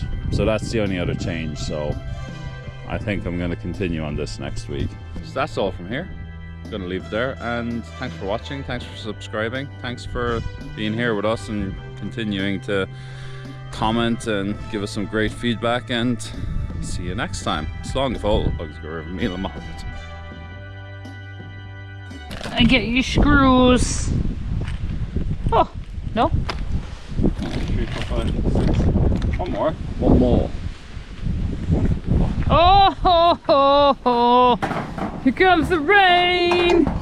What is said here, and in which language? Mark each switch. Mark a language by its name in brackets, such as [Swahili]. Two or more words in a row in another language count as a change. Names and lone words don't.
[English] So that's the only other change. So I think I'm going to continue on this next week. So that's all from here. going to leave it there, and thanks for watching, thanks for subscribing, thanks for being here with us and continuing to comment and give us some great feedback, and see you next time. [Irish] Slán go fóill agus go raibh míle maith. [English] And get your screws. Oh, no? 3, 4, 5, 6. One more. One more. Oh, ho, ho, ho. Here comes the rain.